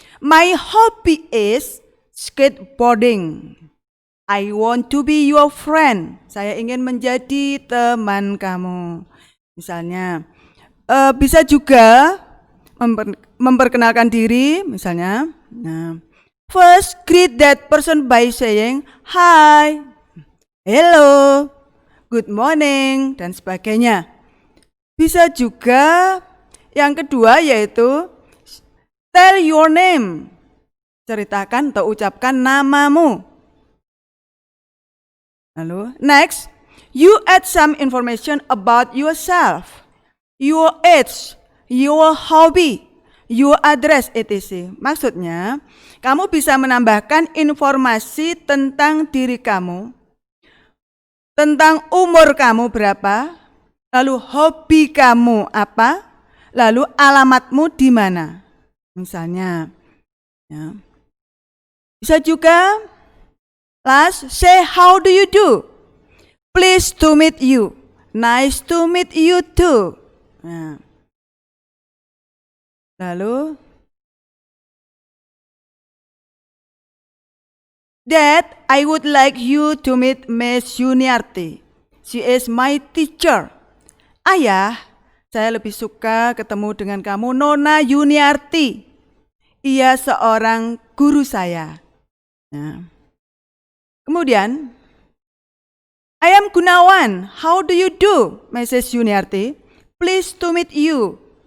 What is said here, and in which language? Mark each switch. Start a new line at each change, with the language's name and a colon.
English: My hobby is skateboarding. I want to be your friend.
Indonesian: Saya ingin menjadi teman kamu. Misalnya, bisa juga memperkenalkan diri, misalnya.
English: Nah, first greet that person by saying hi, hello, good morning,
Indonesian: dan sebagainya. Bisa juga yang kedua yaitu
English: tell your name.
Indonesian: Ceritakan atau ucapkan namamu. Lalu,
English: next, you add some information about yourself, your age, your hobby, your address, etc.
Indonesian: Maksudnya, kamu bisa menambahkan informasi tentang diri kamu, tentang umur kamu berapa, lalu hobi kamu apa, lalu alamatmu di mana. Misalnya, ya. Bisa juga
English: last, say how do you do? Pleased to meet you. Nice to meet you too. Nah.
Indonesian: Lalu,
English: Dad, I would like you to meet Miss Yuniarti. She is my teacher.
Indonesian: Ayah, saya lebih suka ketemu dengan kamu Nona Yuniarti. Ia seorang guru saya. Nah. Kemudian,
English: I am Gunawan. How do you do, Mrs. Yuniarti? Pleased to meet you.